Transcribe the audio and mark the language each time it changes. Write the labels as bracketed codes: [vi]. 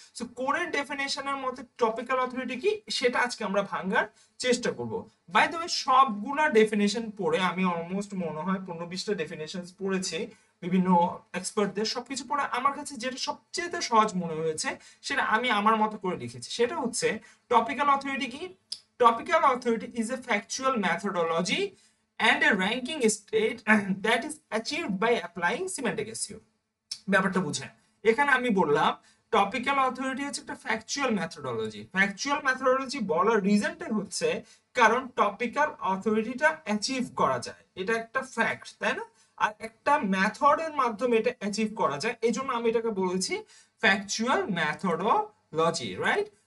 [bn] So কোরের ডেফিনেশনের মধ্যে topical authority কি সেটা আজকে আমরা ভাঙার চেষ্টা করব। বাই দ্য ওয়ে, সবগুলা ডেফিনেশন পড়ে আমি অলমোস্ট মনে হয় 15-20টা ডেফিনেশন পড়েছি, বিভিন্ন এক্সপার্টদের সবকিছু পড়ে আমার কাছে যেটা সবচেয়ে সহজ মনে হয়েছে সেটা আমি আমার মতো করে লিখেছি। সেটা হচ্ছে টপিক্যাল অথরিটি কি? [en] Topical authority is a factual methodology and a ranking state that is achieved by applying semantic SEO। [bn] ব্যাপারটা বুঝেন, এখানে আমি বললাম টপিক্যাল অথরিটি হচ্ছে একটা ফ্যাকচুয়াল মেথোডোলজি। ফ্যাকচুয়াল মেথোডোলজি বলার রিজনটাই হচ্ছে কারণ টপিক্যাল অথরিটিটা অ্যাচিভ করা যায়, এটা একটা ফ্যাক্ট, তাই না? আর একটা মেথডের মাধ্যমে এটা অ্যাচিভ করা যায়, এই জন্য আমি এটাকে বলেছি ফ্যাকচুয়াল মেথোডোলজি, রাইট?